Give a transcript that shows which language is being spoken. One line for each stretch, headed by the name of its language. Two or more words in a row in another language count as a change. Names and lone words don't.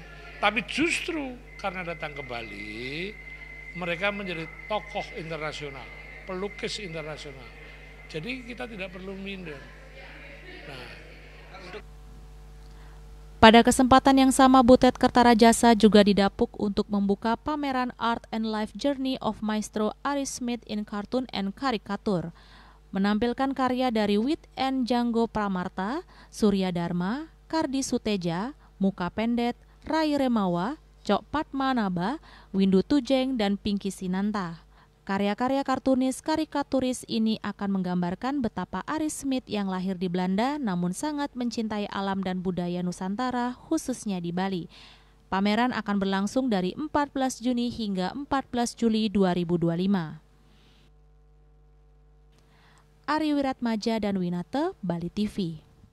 Indonesian: Tapi justru karena datang ke Bali, mereka menjadi tokoh internasional, pelukis internasional. Jadi kita tidak perlu minder. Nah, pada kesempatan yang sama, Butet Kertarajasa juga didapuk untuk membuka pameran Art and Life Journey of Maestro Ari Smith in Cartoon and Caricature. menampilkan karya dari Wit and Janggo Pramarta, Surya Dharma, Kardi Suteja, Muka Pendet, Rai Remawa, Cok Padmanaba, Windu Tujeng, dan Pinky Sinanta. Karya-karya kartunis karikaturis ini akan menggambarkan betapa Aris Smith yang lahir di Belanda namun sangat mencintai alam dan budaya Nusantara, khususnya di Bali. Pameran akan berlangsung dari 14 Juni hingga 14 Juli 2025. Ari Wiratmaja dan Winate, Bali TV.